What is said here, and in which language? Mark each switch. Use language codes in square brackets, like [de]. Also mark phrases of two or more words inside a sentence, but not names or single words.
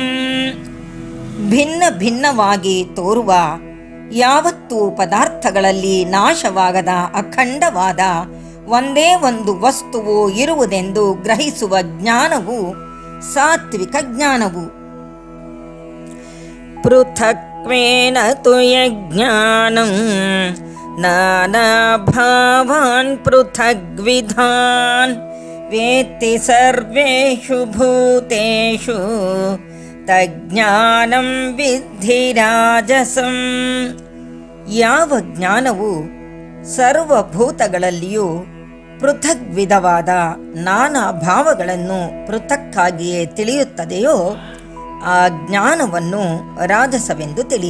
[kn] ಭಿನ್ನ ಭಿನ್ನವಾಗಿ ತೋರುವ, ಯಾವತ್ತೂ ಪದಾರ್ಥಗಳಲ್ಲಿ ನಾಶವಾಗದ ಅಖಂಡವಾದ ಒಂದೇ ಒಂದು ವಸ್ತುವು ಇರುವುದೆಂದು ಗ್ರಹಿಸುವ ಜ್ಞಾನವು ಸಾತ್ವಿಕ ಜ್ಞಾನವು. [sa] ಪೃಥಕ್ವೇನ ತು ಯಜ್ಞಾನಂ ನಾನಾ ಭಾವಾನ್ ಪೃಥಗ್ವಿಧಾನ್ ವೇತ್ತಿ ಸರ್ವೇಷು ಭೂತೇಷು ತಜ್ಞಾನಂ ವಿದ್ಧಿ ರಾಜಸಂ. [kn] ಯಾವ ಜ್ಞಾನವು ಸರ್ವಭೂತಗಳಲ್ಲಿಯೂ ಪೃಥಕ್ ವಿಧವಾದ ನಾನಾ ಭಾವಗಳನ್ನು ಪೃಥಕ್ಕಾಗಿಯೇ ತಿಳಿಯುತ್ತದೆಯೋ ಆ ಜ್ಞಾನವನ್ನು ರಾಜಸವೆಂದು ತಿಳಿ.